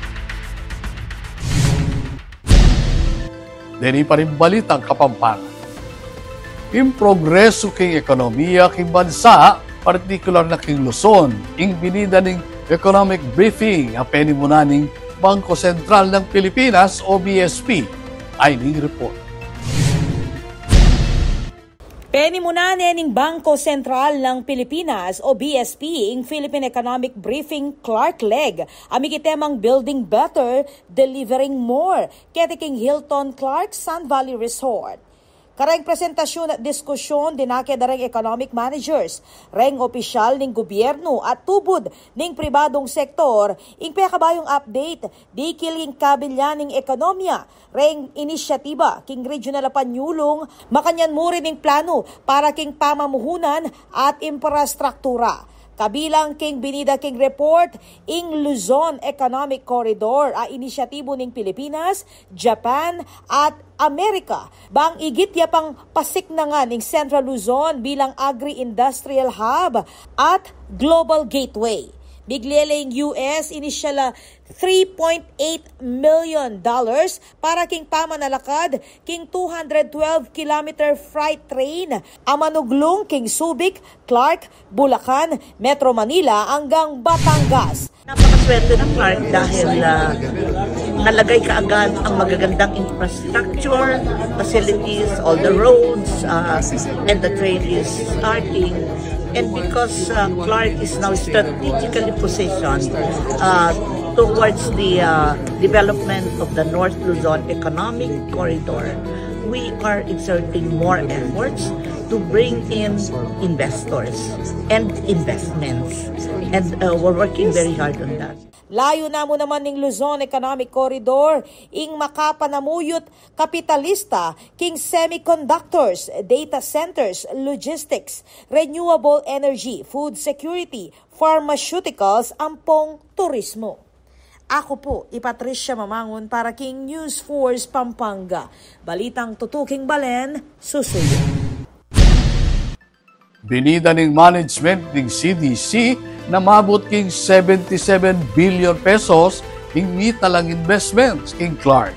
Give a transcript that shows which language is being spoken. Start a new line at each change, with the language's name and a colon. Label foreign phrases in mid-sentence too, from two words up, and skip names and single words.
Pampanga: Dini pa rin balitang Kapampangan. in progreso king ekonomiya king bansa, partikular na king Luzon, ing binida ning
English: economic briefing
Pampanga: a penimuna ning Bangko Sentral ng Pilipinas o BSP. Ay ning report. Penimuna ning Bangko Sentral ng Pilipinas o BSP ing Philippine Economic Briefing Clark Leg amigitemang Building Better, Delivering More ketiking Hilton Clark Sun Valley Resort. Kareng presentasyon at diskusyon dinake dareng
English: economic managers,
Pampanga: reng opisyal ning gobyerno at tubod ning pribadong sektor ing pekabayong update di kiling kabilyan ning ekonomiya, reng inisyatiba king regional panyulong makanyan mo rin ning plano para king pamamuhunan at infrastruktura. Kabilang king binida king report ing Luzon Economic Corridor a inisyatibo ning Pilipinas, Japan at Amerika. Bang igitya pang pasiknangan ning Central Luzon bilang
English: agri-industrial hub
Pampanga: at
English: global gateway.
Pampanga: Bigleleng US inisyala $3.8 million para king pamanalakad king 212-kilometer freight train amanuglong king Subic, Clark, Bulacan, Metro Manila hanggang Batangas.
Filipino: Napakaswerte ng Clark dahil nalagay kaagad ang magagandang
English: infrastructure, facilities, all the roads, and the train is starting. And because Clark is now strategically positioned towards the development of the North Luzon Economic Corridor, we are exerting more efforts to bring in investors and investments. And we're working very hard on that.
Pampanga: Layo na mo naman ning Luzon Economic Corridor ing makapanamuyot kapitalista king
English: semiconductors, data centers, logistics, renewable energy, food security, pharmaceuticals,
Pampanga: ampong turismo. Ako po, Patricia Mamangon para king News Force Pampanga. Balitang tutuking balen, susuyo. Binida ning management ning CDC na mabot king 77 billion pesos ing mitalang investments king Clark.